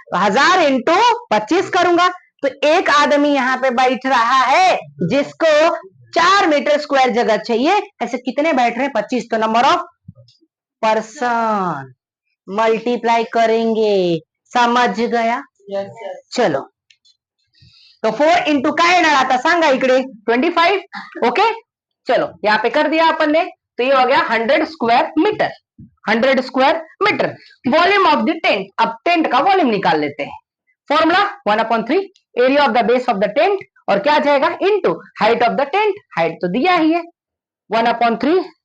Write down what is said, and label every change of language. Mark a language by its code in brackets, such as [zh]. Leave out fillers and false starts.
[hi] 1000 into 25 करूंगा। तो एक आदमी यहाँ पे बैठ रहा है जिसको 4 मीटर स्क्वायर जगह चाहिए। ऐसे कितने बैठ रहे हैं? 25। तो नंबर ऑफ पर्सन मल्टीप्लाई करेंगे। समझ गया? [mr] चलो, तो 4 इंटू काय येणार आता सांगा इकडे? [hi] 25। ओके, चलो यहाँ पे कर दिया अपन ने। तो ये हो गया 100 square metre. 100 square metre volume of the tent. अब टेंट का वॉल्यूम निकाल लेते हैं। Formula 1/3 area of the base of the tent, और क्या जाएगा? Into height of the tent. Height तो दिया ही है 1/3।